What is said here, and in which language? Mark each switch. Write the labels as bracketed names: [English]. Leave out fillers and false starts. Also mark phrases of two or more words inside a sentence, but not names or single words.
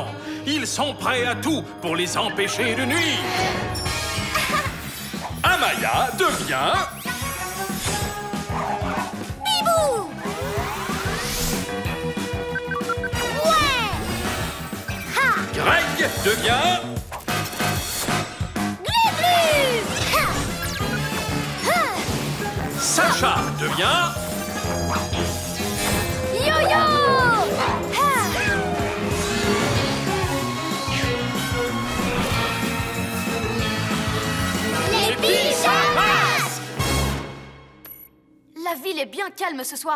[French] Ils sont prêts à tout pour les empêcher de nuire. Amaya devient... Bibou! Ouais! Ha! Greg devient... Glu-glu! Ha! Ha! Sacha devient... Yo-yo! Ha! Les pyjamas! La ville est bien calme ce soir.